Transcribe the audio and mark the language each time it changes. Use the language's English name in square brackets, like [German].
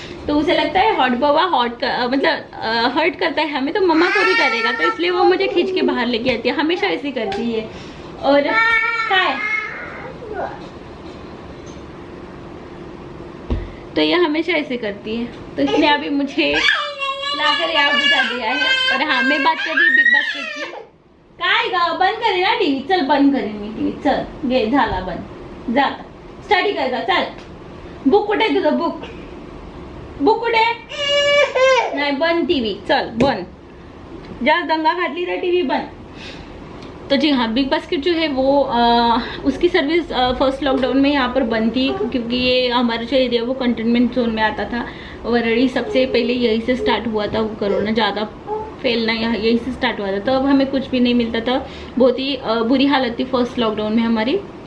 [Hindi] तो उसे लगता है हॉट बवा मतलब हर्ट करता है हमें, तो मम्मा को भी करेगा, तो इसलिए वो मुझे खींच के बाहर लेके आती है। हमेशा ऐसी करती है। और क्या है, तो ये हमेशा ऐसे करती है। तो इसने अभी मुझे लाकर याद बता दिया है। और हाँ, मैं बात कर रही बिग बास्केट की। [Marathi] काय गा बंद करे ना टीव्ही, चल बंद करेन मी टीव्ही, चल घे झाला बंद, जा स्टडी कर जा, चल बुक कुठे तुझं, बुक कुठे नाही, बंद टीव्ही, चल बंद, जास्त दंगा घातली तर टीव्ही बंद। [Hindi] तो जी हाँ, बिग बास्केट जो है वो उसकी सर्विस फर्स्ट लॉकडाउन में यहाँ पर बंद थी, क्योंकि ये हमारा जो एरिया वो कंटेनमेंट जोन में आता था। वरड़ी सबसे पहले यहीं से स्टार्ट हुआ था, वो कोरोना ज़्यादा फैलना यहीं से स्टार्ट हुआ था। तब हमें कुछ भी नहीं मिलता था, बहुत ही बुरी हालत थी फर्स्ट लॉकडाउन में हमारी।